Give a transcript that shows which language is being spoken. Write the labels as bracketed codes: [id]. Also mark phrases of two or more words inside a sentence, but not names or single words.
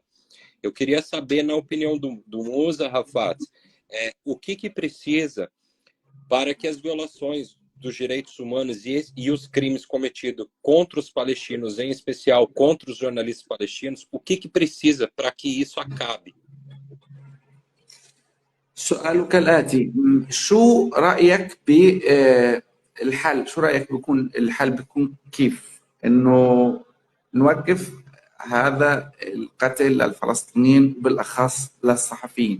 [pt] Eu queria saber, na opinião do Musa Rafat, o que precisa para que as violações dos direitos humanos e os crimes cometidos contra os palestinos, em especial contra os jornalistas palestinos, o que precisa para que isso acabe? [ar] سؤالك الآتي: شو رأيك بالحل؟ شو رأيك بيكون الحل بيكون كيف؟ إنه نوقف هذا القتل للفلسطينيين بالأخص للصحفيين.